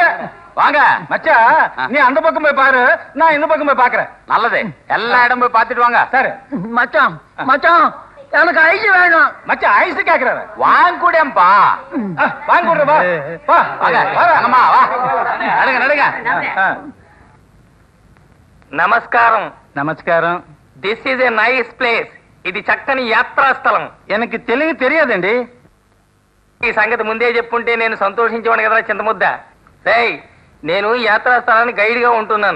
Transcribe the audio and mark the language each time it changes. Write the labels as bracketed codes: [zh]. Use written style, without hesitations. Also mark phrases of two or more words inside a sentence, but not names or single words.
[ta] வாங்க மச்சா, நீ அந்த பக்கம் போய் பாரு, நான் இந்த பக்கம் போய் பாக்குறேன். நல்லது, எல்லா இடம் போய் பாத்துட்டு வாங்க. சரி மச்சான், மச்சான் எனக்கு ஐஸ் வேணும். மச்சா ஐஸ் கேக்குறாரு, வாங்க கூடப்பா. வாங்க கூட வா வா. வாங்கம்மா வா, நடுங்க நடுங்க. [te] నమస్కారం. నమస్కారం. [en] this is a nice place. [te] ఇది చక్కని యాత్రా స్థలం. எனக்கு తెలుగు తెలియదండి. ఈ సంగతి ముందే చెప్పుంటే నేను సంతోషించేవాడు కదా చింతముద్ద. రేయ్, నేను యాత్రా స్థలానికి గైడ్ గా ఉంటున్నాను.